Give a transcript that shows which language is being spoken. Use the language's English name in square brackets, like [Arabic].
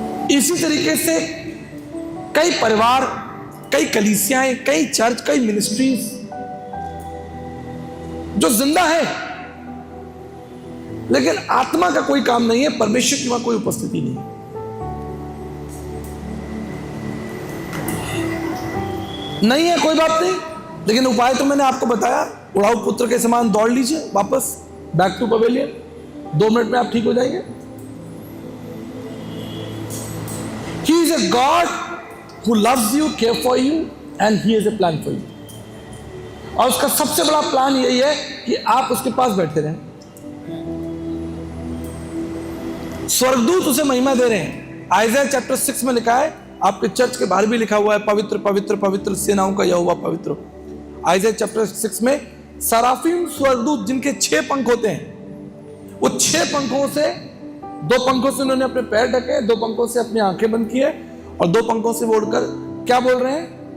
[Hindi] इसी तरीके से कई परिवार, कई कलीसियाएं, कई चर्च, कई मिनिस्ट्रीज जो जिंदा है लेकिन आत्मा का कोई काम नहीं है, परमेश्वर की वहां कोई उपस्थिति नहीं है। नहीं है कोई बात नहीं, लेकिन उपाय तो मैंने आपको बताया। उड़ाऊ पुत्र के समान दौड़ लीजिए वापस [English] Back to pavilion. [Hindi] 2 मिनट में आप ठीक हो जाएंगे। [English] He is a God who loves you, care for you, and he has a plan for you. [Hindi] और उसका सबसे बड़ा प्लान यही है कि आप उसके पास बैठे रहें। स्वर्गदूत उसे महिमा दे रहे हैं। आइज़ाया चैप्टर 6 में लिखा है, आपके चर्च के बाहर भी लिखा हुआ है, पवित्र पवित्र पवित्र सेनाओं का यहोवा पवित्र। आइज़ाया चैप्टर 6 में सराफीम स्वर्गदूत जिनके 6 पंख होते हैं, वो 6 पंखों से 2 पंखों से उन्होंने अपने पैर ढके, 2 पंखों से अपनी आंखें बंद किए और 2 पंखों से उड़कर क्या बोल रहे हैं?